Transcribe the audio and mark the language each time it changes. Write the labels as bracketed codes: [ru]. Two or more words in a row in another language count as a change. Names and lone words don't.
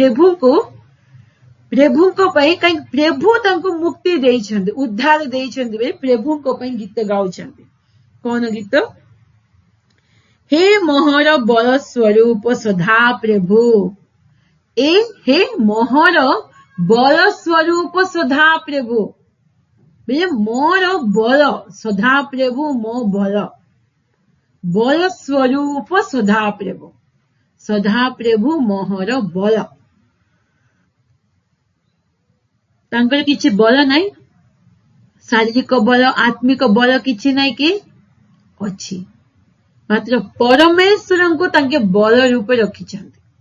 [or] ପ୍ରଭୁଙ୍କ ପାଇଁ କାହିଁ ପ୍ରଭୁ ତାଙ୍କୁ ମୁକ୍ତି ଦେଉଛନ୍ତି ଉଦ୍ଧାର ଦେଉଛନ୍ତି ବେ ପ୍ରଭୁଙ୍କ ପାଇଁ ଗୀତ ଗାଉଛନ୍ତି କେଉଁ ଗୀତ ହେ ମୋହର ବଳ ସ୍ୱରୂପ ସଦା ପ୍ରଭୁ ଏ ହେ ମୋହର ବଳ ସ୍ୱରୂପ ସଦା ପ୍ରଭୁ ବେ ମୋର ବଳ ସଦା ପ୍ରଭୁ ମୋ ବଳ ସ୍ୱରୂପ ସଦା ପ୍ରଭୁ ମୋହର ବଳ ତାଙ୍କର କିଛି ବଳ ନାହିଁ ଶାରୀରିକ ବଳ ଆତ୍ମିକ ବଳ କିଛି ନାହିଁ କି ଅଛି ମାତ୍ର ପରମେଶ୍ୱର କୁ ତାଙ୍କ ବଳ ରୂପେ ରଖିଛନ୍ତି